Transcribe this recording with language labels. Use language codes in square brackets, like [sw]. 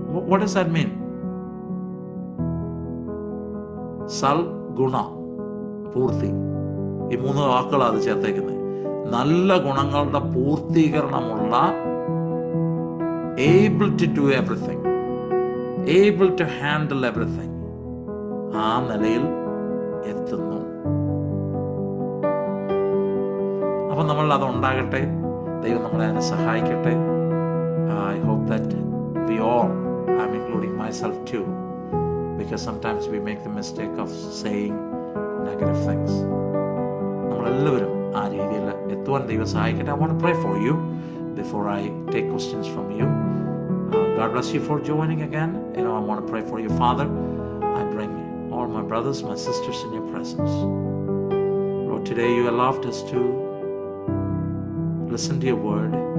[en] What does that mean? [ml] സൽഗുണ പൂർത്തി, ഈ 3 വാക്കുകളാണ് അത് ചേർത്തേക്കുന്നത്. നല്ല ഗുണങ്ങളുടെ പൂർത്തീകരണമുള്ള, [en] able to do everything, able to handle everything, [ml] ആ നിലയിൽ എത്തുന്നു. അപ്പം നമ്മൾ അത് ഉണ്ടാകട്ടെ. ദൈവം നമ്മളെ അതിനെ സഹായിക്കട്ടെ. [en] I hope that we all, I'm including myself too, because sometimes we make the mistake of saying negative things. [ml] നമ്മളെല്ലാവരും ആ രീതിയിൽ എത്തുവാൻ ദൈവം സഹായിക്കട്ടെ. [en] I want to pray for you before I take questions from you. God bless you for joining again. I want to pray for you. Father, I bring all my brothers, my sisters in your presence. Lord, today you allowed us to listen to your word.